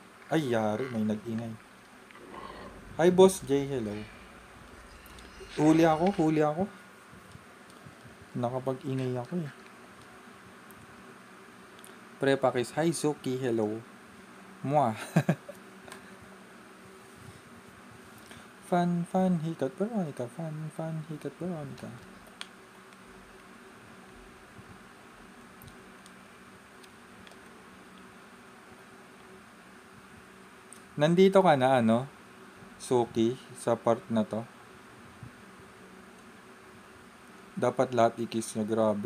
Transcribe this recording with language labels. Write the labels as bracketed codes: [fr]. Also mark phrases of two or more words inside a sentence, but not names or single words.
[tl] Ay, yari, may nag-ingay. [en] Hi, Boss J, hello. [tl] Huli ako. Nakapag-ingay ako eh. [en] Prepakis, hi Suki, hello. Mwah. [tl] Fan, fan, hikat, Veronica. Fan, fan, hikat, Veronica. Nandito ka na, Suki, sa part na to. Dapat lahat i-kiss niya, grabe.